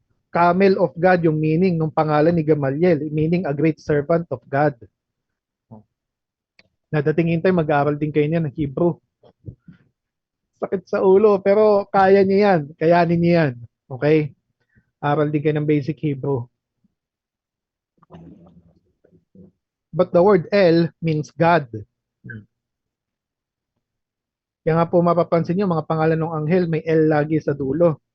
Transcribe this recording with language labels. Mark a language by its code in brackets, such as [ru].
[en] Camel of God, [tl] yung meaning ng pangalan ni [en] Gamaliel, meaning a great servant of God. [tl] Nadatingin tayo, mag-aaral din kayo niyan ng Hebrew. Sakit sa ulo, pero kaya niya yan. Kayanin niya yan. Okay? Aral din kayo ng basic Hebrew. [en] But the word El means God. [tl] Kaya nga po mapapansin nyo, mga pangalan ng anghel, may El lagi sa dulo.